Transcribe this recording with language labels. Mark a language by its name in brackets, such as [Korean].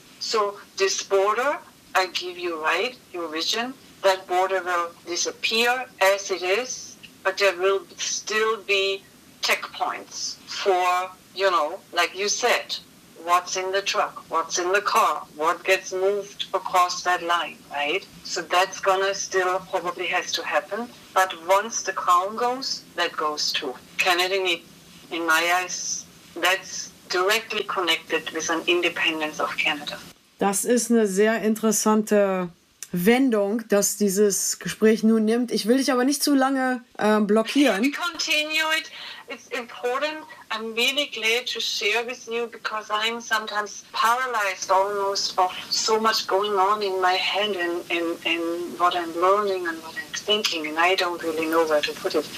[English] So this border, I give you right, your vision, that border will disappear as it is, but there will still be checkpoints for, you know, like you said, what's in the truck, what's in the car, what gets moved across that line, right? So that's gonna still probably has to happen. But once the crown goes, that goes too. Canada, in my eyes, that's directly connected with an independence of Canada. [German] Das ist eine sehr interessante Wendung, dass dieses Gespräch nun nimmt. Ich will dich aber nicht zu lange blockieren. [English] Please continue it. It's important. I'm really glad to share with you because I'm sometimes paralyzed almost of so much going on in my head and what I'm learning and what I'm thinking and I don't really know where to put it.